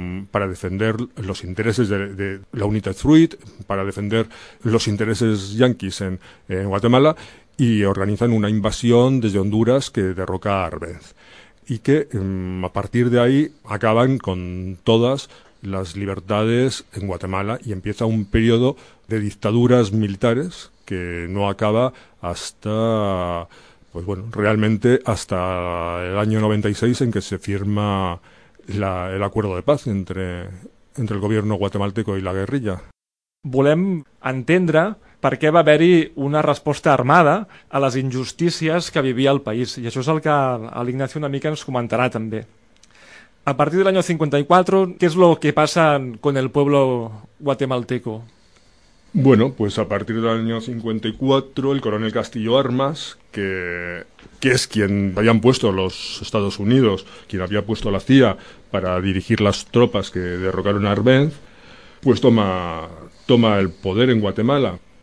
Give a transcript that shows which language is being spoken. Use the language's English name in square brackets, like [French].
[Spanish] para defender los intereses de la United Fruit, para defender los intereses yanquis en Guatemala, y organizan una invasión desde Honduras que derroca a Arbenz, y que a partir de ahí acaban con todas las libertades en Guatemala y empieza un periodo de dictaduras militares que no acaba hasta pues bueno, realmente hasta el año 96 en que se firma el acuerdo de paz entre el gobierno guatemalteco i la guerrilla. [Catalan] Volem entendre per què va haver-hi una resposta armada a les injustícies que vivia el país. I això és el que l'Ignacio una mica ens comentarà també. A partir de l'any 54, què és el que passa [Spanish] con el pueblo guatemalteco? Bueno, pues a partir del año 54, el coronel Castillo Armas, que es quien habían puesto los Estados Unidos, quien había puesto la CIA para dirigir las tropas que derrocaron a Arbenz, pues toma el poder en Guatemala.